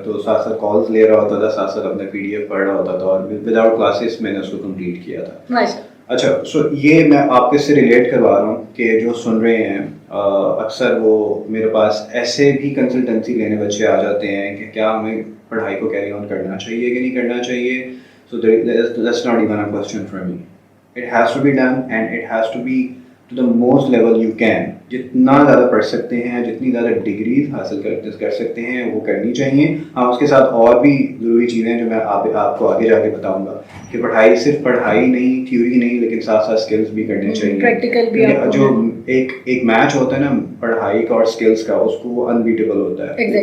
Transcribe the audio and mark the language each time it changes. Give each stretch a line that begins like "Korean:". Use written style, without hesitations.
Urdu: تو ساتھ ساتھ کالز لے رہا ہوتا تھا, ساتھ ساتھ اپنا PDF پڑھ رہا ہوتا تھا اور وداؤٹ کلاسز میں نے اس کو کمپلیٹ کیا تھا. اچھا, سو یہ میں آپ سے ریلیٹ کروا رہا ہوں کہ جو سن رہے ہیں اکثر وہ میرے پاس ایسے بھی کنسلٹنسی لینے بچے آ جاتے ہیں کہ کیا ہمیں پڑھائی کو کیری آن کرنا چاہیے کہ نہیں کرنا چاہیے.
English: So that's not even a question for me. It has to be done and it has to be to the most level you can.
Urdu: جتنا زیادہ پڑھ سکتے ہیں, جتنی زیادہ ڈگریز حاصل کر سکتے ہیں وہ کرنی چاہیے. ہاں, اس کے ساتھ اور بھی ضروری چیزیں جو میں آپ کو آگے جا کے بتاؤں گا کہ پڑھائی صرف پڑھائی نہیں, تھیوری نہیں, لیکن ساتھ ساتھ اسکلس بھی کرنے چاہیے. پریکٹیکل بھی جو ایک میچ ہوتا ہے نا پڑھائی کا اور اسکلس کا, اس کو وہ انبیٹیبل ہوتا ہے.